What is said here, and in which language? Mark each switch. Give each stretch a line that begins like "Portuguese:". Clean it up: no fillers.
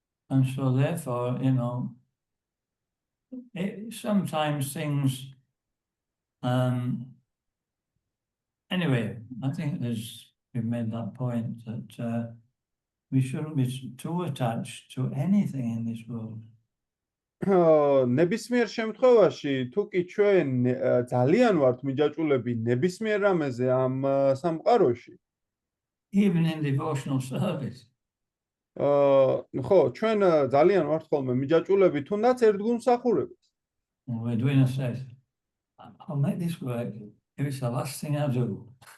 English: And so therefore, sometimes things, anyway, I think we've made that point that we shouldn't be too attached to anything in this world.
Georgian: ნებისმიერ შემთხვევაში, თუ კი ჩვენ ძალიან ვართ მიჯაჭვულები ნებისმიერ რამეზე ამ სამყაროში,
English: Even in devotional service.
Georgian: ხო, ჩვენ ძალიან ვართ ხოლმე მიჯაჭვულები თუნდაც ერთგულმსახურებას.
English: We're doing a set. I'll make this work if it's the last thing I do.